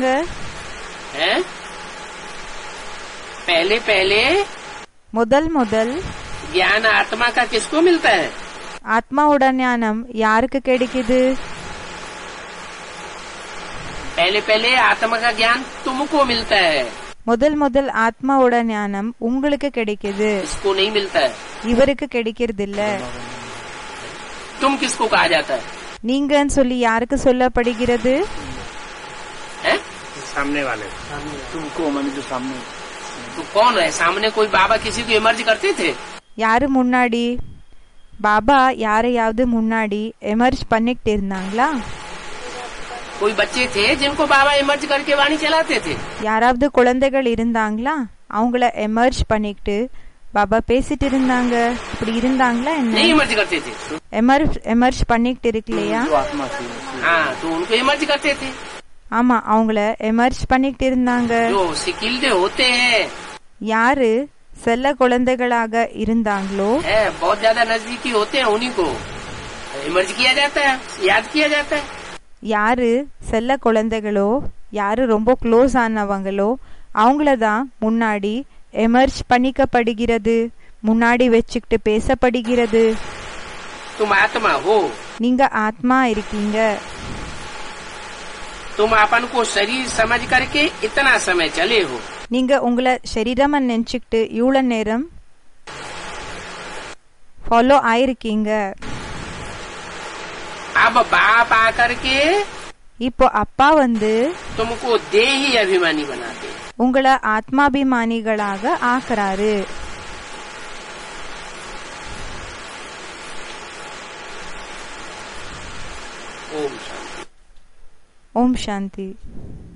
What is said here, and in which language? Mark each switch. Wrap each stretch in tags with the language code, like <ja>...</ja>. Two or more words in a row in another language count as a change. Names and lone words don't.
<hi>हैं? पहले पहले</hi> <ta>முதல்</ta> <hi>ज्ञान आत्मा का किसको मिलता है?</hi> <ta>ஆத்மாவோட ஞானம் யாருக்கு கிடைக்குது?</ta> <hi>पहले पहले आत्मा का ज्ञान तुमको मिलता है.</hi> <ta>முதல் ஆத்மாவோட ஞானம் உங்களுக்கு கிடைக்குது.</ta> <hi>इसको नहीं मिलता है.</hi> <ta>இவருக்கு கிடைக்கிறது இல்ல.</ta> <hi>तुम किसको कहा जाता है?</hi> <ta>நீங்கன்னு சொல்லி யாருக்கு சொல்லப்படுகிறது?</ta> <hi>हैं? सामने वाले तुमको मैंने जो सामने. तो कौन है सामने? कोई बाबा किसी को इमर्ज करते थे?</hi> <ta>யாரு முன்னாடி? பாபா யாரையாவது முன்னாடி எமர்ஜ் பண்ணிட்டு இருந்தாங்களா?</ta> <hi>कोई बच्चे थे जिनको बाबा इमर्ज करके वाणी चलाते थे?</hi> <ta>யாராவது குழந்தைகள் இருந்தாங்களா? அவங்கள எமர்ஜ் பண்ணிட்டு பாபா பேசிட்டு இருந்தாங்க. இப்படி இருந்தாங்களா என்ன?</ta> <hi>नहीं इमर्ज करते थे.</hi> <ta>எமர்ஜ் பண்ணிட்டு இருக்கலையா?</ta> <hi>जो आत्मा थी हाँ, तो उनको इमर्ज करते थे.</hi> <ta>ஆமா, அவங்கள எமர்ஜ் பண்ணிட்டு இருந்தாங்க.</ta> <hi>जो स्किल्ड होते हैं,</hi> <ta>யாரு செல்ல குழந்தைகளாக இருந்தாங்களோ</ta> <hi>बहुत ज्यादा नजदीकी होते हैं, उन्हीं को इमर्ज किया जाता है, याद किया जाता है.</hi> <ta>யாரு செல்ல குழந்தைகளோ, யாரு ரொம்ப க்ளோஸ் ஆனவங்களோ அவங்கள தான் முன்னாடி எமர்ஜ் பண்ணிக்கப்படுகிறது, முன்னாடி வச்சுக்கிட்டு பேசப்படுகிறது.</ta> <hi>तुम आत्मा हो.</hi> <ta>நீங்க ஆத்மா இருக்கீங்க.</ta> <hi>तुम अपन को शरीर समझ करके इतना समय चले हो.</hi> <ta>நீங்க உங்களை சரீரமா நினைச்சுக்கிட்டு இவ்வளவு நேரம் ஃபாலோ ஆயிருக்கீங்க.</ta> <hi>अब बाप आकर के</hi> <ta>இப்போ அப்பா வந்து</ta> <hi>तुमको देही अभिमानी बनाते हैं.</hi> <ta>உங்களை ஆத்மாபிமானிகளாக ஆக்குறாரு.</ta> <hi>ओम शांति.</hi> <ta>ஓம் சாந்தி.</ta>